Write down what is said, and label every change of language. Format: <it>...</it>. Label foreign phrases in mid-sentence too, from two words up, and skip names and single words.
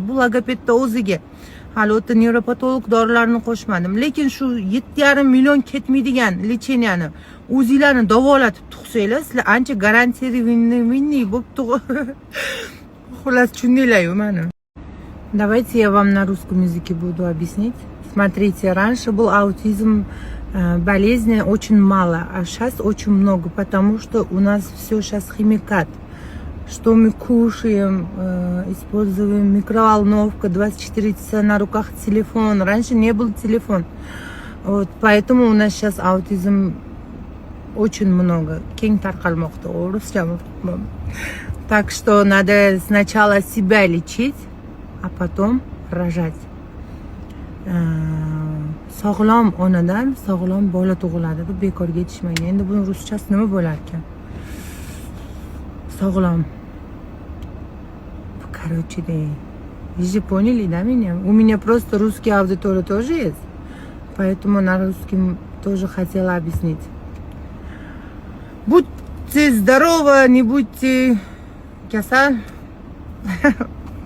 <uz>Bu logopedda o'ziga. Hali o'ta nevropatolog dorilarini qo'shmadim. Lekin shu 7,5 million ketmaydigan lecheniyani o'zinglarni davolatib tuqsanglar, sizlar ancha garantiyaviy bo'lib Xullas tushundinglar-ku meni.</uz> <ru>Давайте я вам на русском языке буду объяснить. Смотрите, раньше был аутизм, болезни очень мало, а сейчас очень много, потому что у нас все сейчас химикат. Что мы кушаем, используем микроволновка, 24 часа на руках телефон. Раньше не был телефон. Вот, поэтому у нас сейчас аутизм очень много. Так что надо сначала себя лечить, а потом рожать.</ru> <uz>Sog'lom onadan sog'lom bola tug'iladi deb bekorga aytishmagan. Endi buni ruschasi nima bo'lar ekan? Sog'lom.</uz> <ru>Короче, вы же поняли, да, меня? У меня просто русский аудитория тоже есть. Поэтому на русском тоже хотела объяснить. Будьте здоровы, не будьте кяса.</ru>